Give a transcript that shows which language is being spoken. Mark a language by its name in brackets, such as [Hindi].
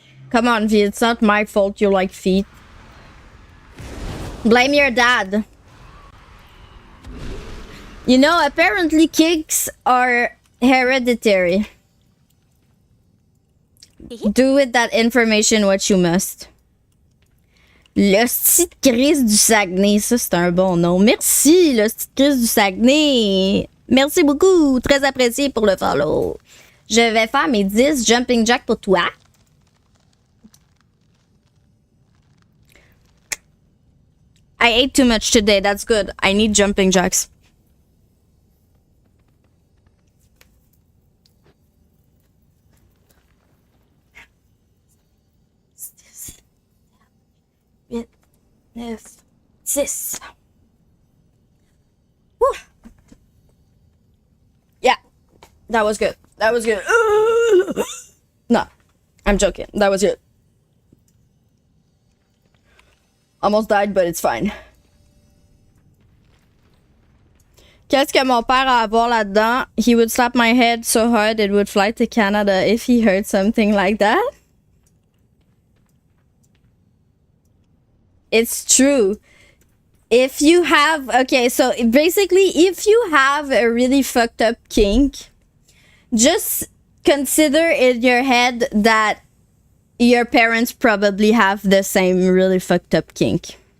[English] Come on, V, it's not my fault you like feet. Blame your dad. You know, apparently kinks are hereditary. Do with that information what you must. [French] Le petit Chris du Saguenay, ça c'est un bon nom. Merci, le petit Chris du Saguenay. Merci beaucoup, très apprécié pour le follow. Je vais faire mes 10 jumping jack pour toi. [English] I ate too much today, that's good. I need jumping jacks. Six. Woo. Yeah, that was good. That was good. No, I'm joking. That was good. Almost died, but it's fine. [French] Qu'est-ce que mon père a à voir là-dedans? [English] He would slap my head so hard it would fly to Canada if he heard something like that. It's true. If you have... Okay, so basically, if you have a really fucked up kink, just consider in your head that your parents probably have the same really fucked up kink.